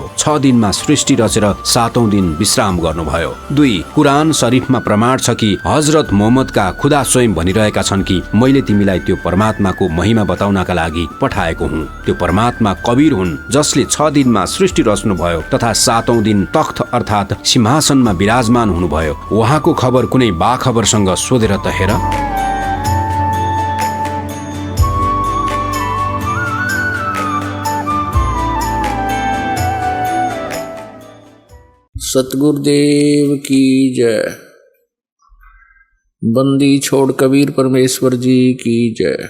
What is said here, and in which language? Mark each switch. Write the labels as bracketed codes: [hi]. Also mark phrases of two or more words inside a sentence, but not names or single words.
[ne] 6 दिनमा सृष्टि रचेर 7औं दिन विश्राम गर्नुभयो। 2 कुरान शरीफमा प्रमाण छ कि हजरत मोहम्मदका खुदा स्वयं भनिरहेका छन् कि मैले तिमीलाई त्यो परमात्माको महिमा बताउनका लागि पठाएको हुँ। त्यो परमात्मा कबीर हुन् जसले 6 दिनमा सृष्टि रच्नुभयो तथा 7औं दिन तख्त अर्थात् सिंहासनमा विराजमान हुनुभयो। उहाँको खबर कुनै बाखबरसँग सोधेर त हेर। [hi] सतगुरुदेव की जय। बंदी छोड़ कबीर परमेश्वर जी की जय।